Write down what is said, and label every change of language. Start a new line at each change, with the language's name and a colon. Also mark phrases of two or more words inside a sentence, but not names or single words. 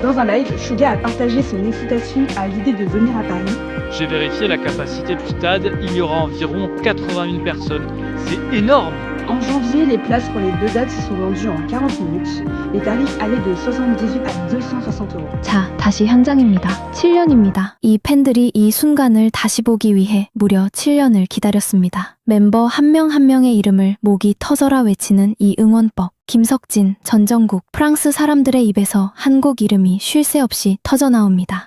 French: Dans un live, Suga a partagé son excitation à l'idée de venir à Paris. J'ai vérifié la capacité du stade, il y aura environ 80 000 personnes. C'est énorme! En janvier, les places pour les deux dates sont vendues en 40 minutes. Les tarifs allaient de 78 à 260 euros.
Korean: 자, 다시 현장입니다. 7년입니다. 이 팬들이 이 순간을 다시 보기 위해 무려 7년을 기다렸습니다. 멤버 한 명 한 명의 이름을 목이 터져라 외치는 이 응원법. 김석진, 전정국, 프랑스 사람들의 입에서 한국 이름이 쉴 새 없이 터져나옵니다.